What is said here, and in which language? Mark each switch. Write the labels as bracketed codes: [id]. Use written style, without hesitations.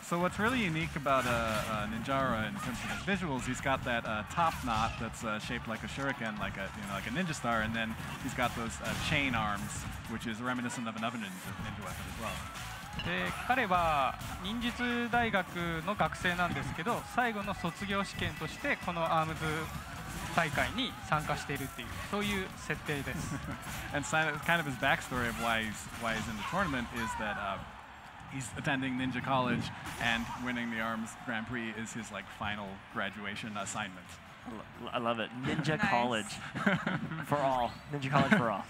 [en] So what's really unique about Ninjara in terms of his visuals, he's got that top knot that's shaped like a shuriken, like a ninja star, and then he's got those chain arms, which is reminiscent of another ninja weapon as well. [ja] で彼は忍術大学の学生なんですけど、最後の卒業試験としてこのアームズ大会に参加しているっていうそういう設定です。 [en] And kind of his backstory of why he's in the tournament is that he's attending ninja college and winning the arms Grand Prix is his like final graduation assignment. I love it. Ninja college for all. Ninja college for all.